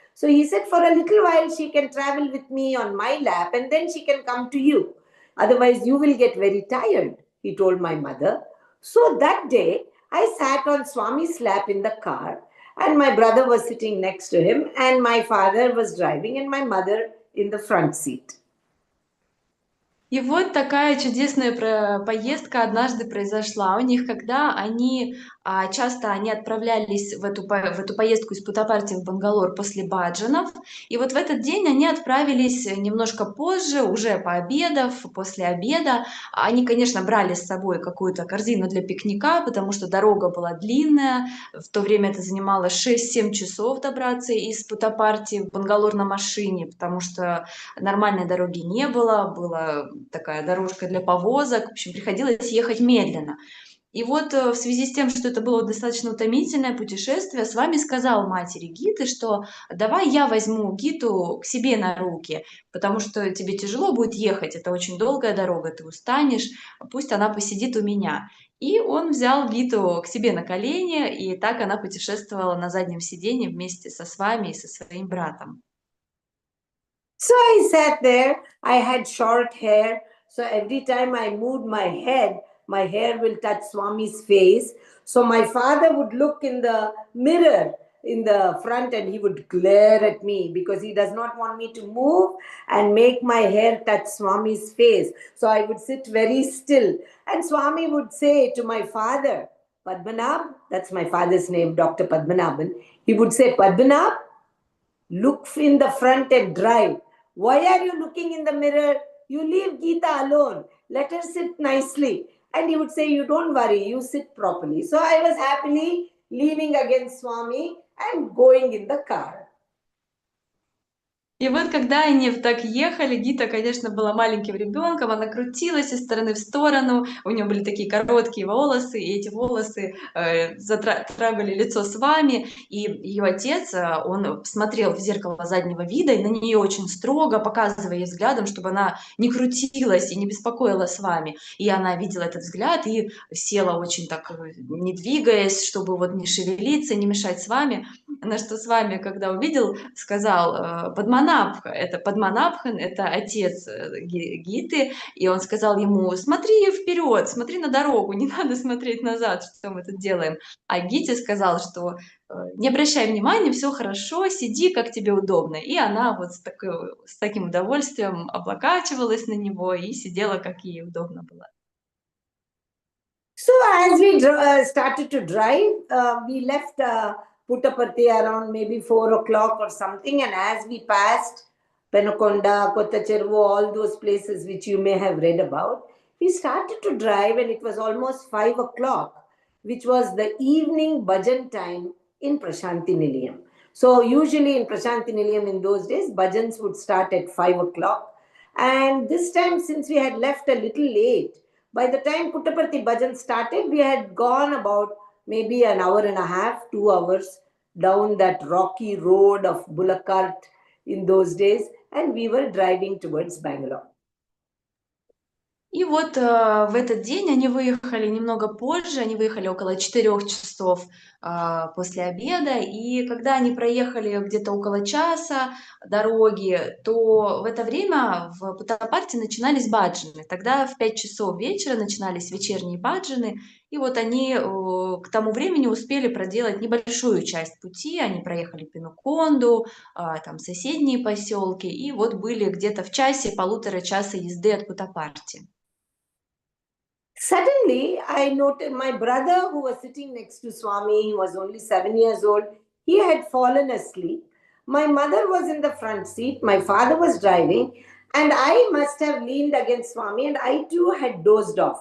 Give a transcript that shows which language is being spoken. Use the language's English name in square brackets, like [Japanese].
[English] So he said, "For a little while, she can travel with me on my lap and then she can come to you. Otherwise, you will get very tired," he told my mother. So that day, I sat on Swami's lap in the car, and my brother was sitting next to him, and my father was driving, and my mother in the front seat. [Russian] И вот такая чудесная поездка однажды произошла у них, когда они часто они отправлялись в эту поездку из Путтапарти в Бангалор после баджанов. И вот в этот день они отправились немножко позже, уже пообедав, после обеда. Они, конечно, брали с собой какую-то корзину для пикника, потому что дорога была длинная. В то время это занимало 6-7 часов добраться из Путтапарти в Бангалор на машине, потому что нормальной дороги не было, была такая дорожка для повозок, в общем, приходилось ехать медленно. И вот в связи с тем, что это было достаточно утомительное путешествие, с вами сказал матери Гиты, что давай я возьму Гиту к себе на руки, потому что тебе тяжело будет ехать, это очень долгая дорога, ты устанешь, пусть она посидит у меня. И он взял Гиту к себе на колени, и так она путешествовала на заднем сиденье вместе с вами и со своим братом. [English] So I sat there. I had short hair. So every time I moved my hair will touch Swami's face. So my father would look in the mirror in the front and he would glare at me because he does not want me to move and make my hair touch Swami's face. So I would sit very still. And Swami would say to my father, Padmanabh, that's my father's name, Dr. Padmanabhan, he would say, Padmanabh, look in the front and drive. Why are you looking in the mirror? You leave Geeta alone. Let her sit nicely. And he would say, you don't worry, you sit properly. So I was happily leaning against Swami and going in the car. [Russian] И вот когда они так ехали, Гита, конечно, была маленьким ребенком, она крутилась из стороны в сторону, у нее были такие короткие волосы, и эти волосы затрагивали лицо с вами, и ее отец, он смотрел в зеркало заднего вида и на нее очень строго, показывая ей взглядом, чтобы она не крутилась и не беспокоила с вами. И она видела этот взгляд и села очень так, не двигаясь, чтобы вот не шевелиться, не мешать с вами. На что с вами, когда увидел, сказал Падманабхан, это отец Гиты, и он сказал ему, смотри вперед, смотри на дорогу, не надо смотреть назад, что мы тут делаем. А Гите сказал, что не обращай внимания, все хорошо, сиди, как тебе удобно. И она вот с таким удовольствием облокачивалась на него и сидела, как ей удобно было. [English] So as we started to drive, we left Puttaparthi around maybe 4 o'clock or something. And as we passed Penukonda, Kottachervu, all those places which you may have read about, we started to drive and it was almost 5 o'clock, which was the evening bhajan time in Prashanti Nilayam. So usually in Prashanti Nilayam in those days, bhajans would start at 5 o'clock. And this time, since we had left a little late, by the time Puttaparthi bhajan started, we had gone about maybe an hour and a half, 2 hours down that rocky road of bullock cart in those days, and we were driving towards Bangalore. [Russian] И вот в этот день они выехали немного позже, они выехали около 4 часов после обеда, и когда они проехали где-то около часа дороги, то в это время в Путтапарти начинались баджаны. Тогда в 5 часов вечера начинались вечерние баджаны, и вот они к тому времени успели проделать небольшую часть пути, они проехали Пенуконду, там соседние поселки, и вот были где-то в часе, полутора часа езды от Путтапарти. [English] Suddenly, I noted my brother who was sitting next to Swami, he was only 7 years old, he had fallen asleep. My mother was in the front seat, my father was driving, and I must have leaned against Swami, and I too had dozed off.